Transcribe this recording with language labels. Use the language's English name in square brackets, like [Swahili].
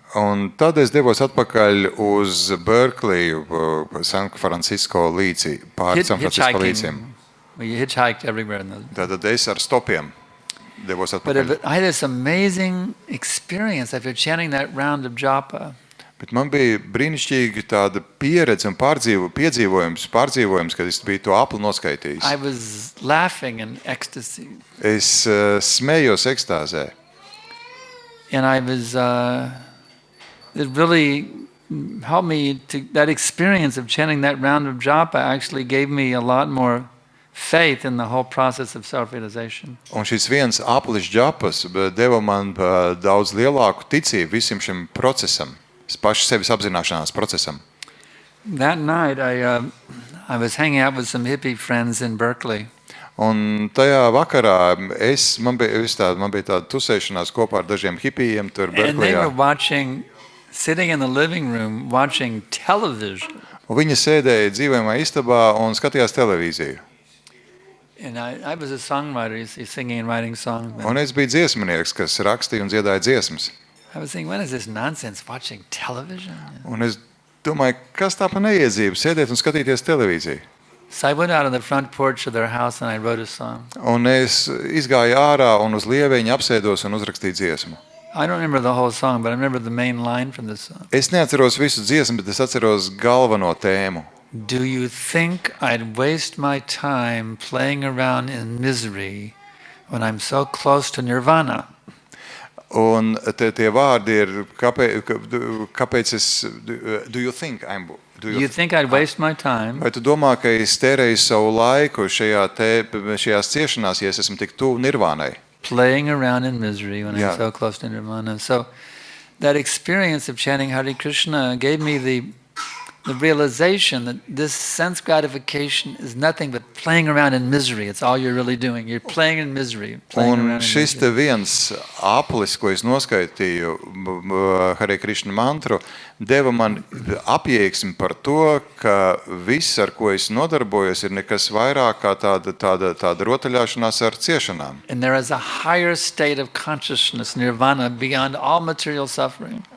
[Latvian] Un tad es devos atpakaļ uz Berkliju, San Francisco līci, pāri San Francisco līciem. [English] We hitchhiked everywhere. [Latvian] Tātad es ar stopiem devos atpakaļ. [English] But I had this amazing experience after chanting that round of japa. [Latvian] Bet man bija brīnišķīgi tāda pieredze un piedzīvojums, kad es biju to apli noskaitījis. [English] I was laughing in ecstasy. [Latvian] Es smējos ekstāzē. [English] And I was, it really helped me that experience of chanting that round of japa actually gave me a lot more faith in the whole process of self-realization. [Latvian] Un šis viens aplis džapas deva man daudz lielāku ticību visam šim procesam. Pašu sevis apzināšanās procesam. [English] That night I was hanging out with some hippie friends in Berkeley. [Latvian] Un tajā vakarā man bija tāda tusēšanās kopā ar dažiem hipijiem tur Berklijā. [English] And they were sitting in the living room watching television. [Latvian] Un viņi sēdēja dzīvojamā istabā un skatījās televīziju. [English] And I was a songwriter, singing and writing songs. [Latvian] Un es biju dziesminieks, kas rakstīja un dziedāja dziesmas. [English] I was thinking, what is this nonsense, watching television? [Latvian] Un es domāju, kas tā pa neiedzību, sēdēt un skatīties televīziju. [English] So I went out on the front porch of their house and I wrote a song. [Latvian] Un es izgāju ārā un uz lieveņa apsēdos un uzrakstīju dziesmu. [English] I don't remember the whole song, but I remember the main line from the song. [Latvian] Es neatceros visu dziesmu, bet es atceros galveno tēmu. [English] Do you think I'd waste my time playing around in misery when I'm so close to nirvana? [Latvian] Un tie vārdi ir, kāpēc es, [English] do you think I'd waste my time? [Latvian] Vai tu domā, ka es tērēju savu laiku šajās ciešanās, ja es esmu tik tuvu nirvānai? [English] Playing around in misery when I'm so close to nirvana. So that experience of chanting Hare Krishna gave me the realization that this sense gratification is nothing but playing around in misery. It's all you're really doing. You're playing in misery. [Latvian] Un šis te viens aplis, ko es noskaitīju, Hare Krishna mantru, deva man apjēgsmi par to, ka viss, ar ko es nodarbojos, ir nekas vairāk kā tāda rotaļāšanās ar ciešanām. [English] And there is a higher state of consciousness, nirvana, beyond all material suffering.